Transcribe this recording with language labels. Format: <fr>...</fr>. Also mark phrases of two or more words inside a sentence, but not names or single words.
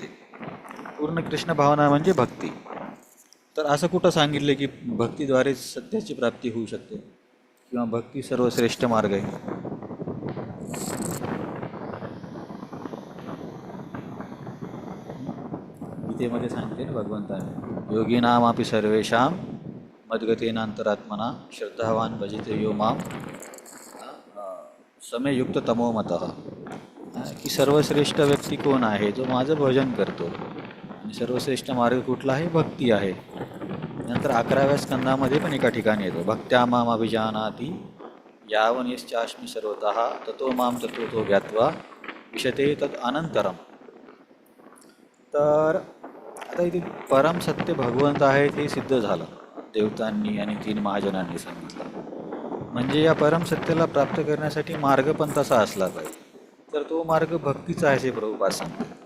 <mr>पूर्ण कृष्ण भावना म्हणजे भक्ती. तर असं कुठं सांगितलं की भक्तीद्वारेच सत्याची प्राप्ती होऊ शकते किंवा भक्ती सर्वश्रेष्ठ मार्ग आहे? गीतेमध्ये सांगते ना भगवंताने,</mr> <sa>योगिनामापि सर्वेषां मद्गतेनांतरात्मना श्रद्धावान भजते यो माम समयुक्त तमो मतः.</sa> <mr>की सर्वश्रेष्ठ व्यक्ती कोण आहे? जो माझं भजन करतो. आणि सर्वश्रेष्ठ मार्ग कुठला आहे? भक्ती आहे. नंतर 11व्या स्कंदामध्ये पण एका ठिकाणी येतो,</mr> <sa>भक्त्या माम अभिजानाति यावन यश्चास्मि सर्वतः ततो माम तत्त्वतो ज्ञात्वा विशते तत् अनंतरम.</sa> <mr>तर आता इथे परम सत्य भगवंत आहे ते सिद्ध झालं देवतांनी आणि 3 महाजनांनी सांगितलं. म्हणजे या परम सत्याला प्राप्त करण्यासाठी मार्ग पण तसा असला पाहिजे. तर तो मार्ग भक्तीचा आहे असे प्रभुपाद सांगतात.</mr>